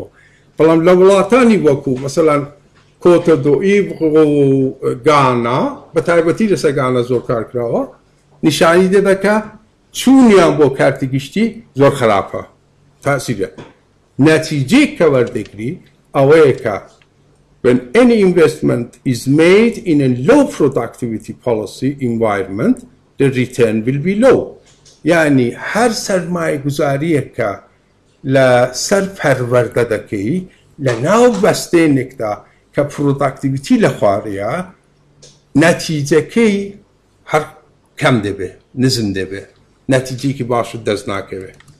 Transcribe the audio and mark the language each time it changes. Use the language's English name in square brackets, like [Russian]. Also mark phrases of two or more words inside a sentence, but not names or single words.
[Central Kurdish] بەڵام لە وڵاتانی وەکو مەسەڵەن کۆتە دۆئیڤ و گانا، بە تایبەتی لەسەر گانا زۆر کار کراوە، نیشانی دەدا کە چوونیان بۆ کارتی گشتی زۆر خراپە، تاسیرە. نەتیجەی کە وەردەگری ئەوەیە کە [English] when any investment is made in a low productivity policy environment, the return will be low. [Central Kurdish] یعنی هەر سەرمایە گوزاریە کە لە سەر پەروەردە دەکەی لە ناو بەستێنێکدا کە پرۆداکتیڤیتی لە خوارەیە، نەتیجەکەی هەر کەم دەبێ، نزم دەبێ، نەتیجەیەکی باشت دەست ناکەوێ.